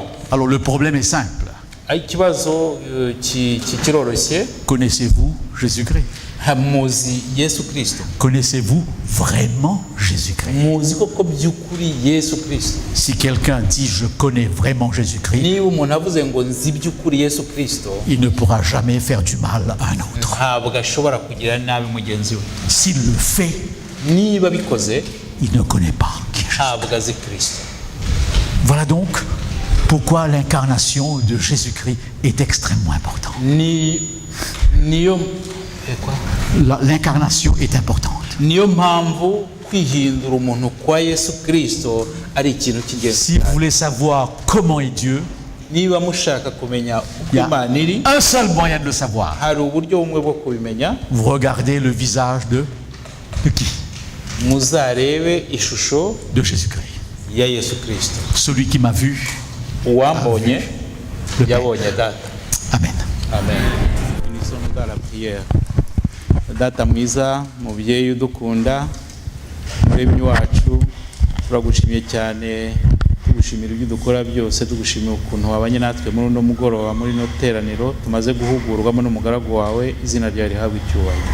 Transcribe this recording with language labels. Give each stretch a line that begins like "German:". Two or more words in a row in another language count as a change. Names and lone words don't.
French: Alors le problème est simple.
Kinyarwanda: Ikibazo kiroroshye.
French: Connaissez-vous Jésus-Christ?
Kinyarwanda: Muzi Yesu Kristo?
French: Connaissez-vous vraiment Jésus-Christ?
Kinyarwanda: Muzi koko by'ukuri Yesu Kristo?
French: Si quelqu'un dit je connais vraiment Jésus-Christ,
Kinyarwanda: niba umuntu avuze ngo nzi by'ukuri Yesu Kristo,
French: il ne pourra jamais faire du mal à un autre.
Kinyarwanda: ntabwo ashobora kugira nabi mugenzi we.
French: S'il le fait,
Kinyarwanda: niba bikoze,
French: il ne connaît pas qui est Jésus.
Kinyarwanda: ntabwo azi Kristo.
French: Voilà donc pourquoi l'incarnation de Jésus-Christ est extrêmement importante. L'incarnation est importante.
Kinyarwanda: Niyo mpamvu kwihindura umuntu kwa Yesu Kristo ari ikintu cy'ingenzi.
French: Si vous voulez savoir comment est Dieu,
Kinyarwanda: niba mushaka kumenya
French: il y a
Kinyarwanda: Imana iri,
French: un seul moyen de le savoir.
Kinyarwanda: hari uburyo bumwe bwo kubimenya.
French: Vous regardez le visage de qui?
Kinyarwanda: Muzarebe ishusho
French: de Jésus-Christ.
Kinyarwanda: Ya Yesu Kristo.
French: Celui qui m'a vu,
Kinyarwanda: uwambonye yabonye data. Amen.
French: Amen. Ni somo de la prière.
Kinyarwanda: Data mwiza, mubyeyi udukunda, muremyi wacu, turagushimiye cyane, tugushimira ibyo dukora byose, tugushimiye ukuntu wabanye natwe muri uno mugoroba muri no teraniro tumaze guhugurwamo n'umugaragu wawe, izina ryawe rihabwe icyubahiro.